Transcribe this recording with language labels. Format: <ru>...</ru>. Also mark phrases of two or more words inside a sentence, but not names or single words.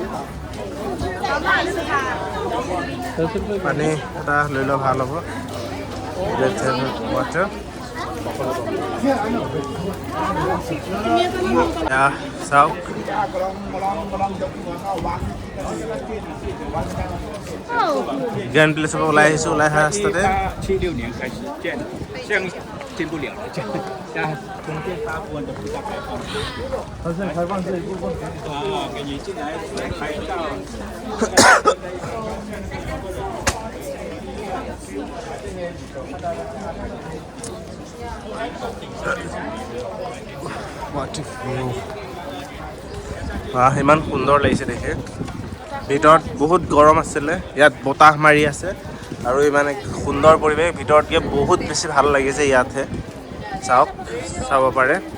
<as>পানী এটা লৈ লোৱা ভাল হ'ব ৱাটাৰ চাওক গ্ৰেণ্ড প্লেচৰ পৰা ওলাই আহিছোঁ ওলাই অহা ৰাস্তাতে</as> <zh>76 年开始建的，现在进不了了，现在中间大部分都不在开放。它现在开放这一部分啊，给你进来拍照。</zh> <as>ইমান সুন্দৰ লাগিছে দেখি ভিতৰত বহুত গৰম আছিলে ইয়াত বতাহ মাৰি আছে আৰু ইমান সুন্দৰ পৰিৱেশ ভিতৰতকৈ বহুত বেছি ভাল লাগিছে ইয়াতহে চাব পাৰে</as>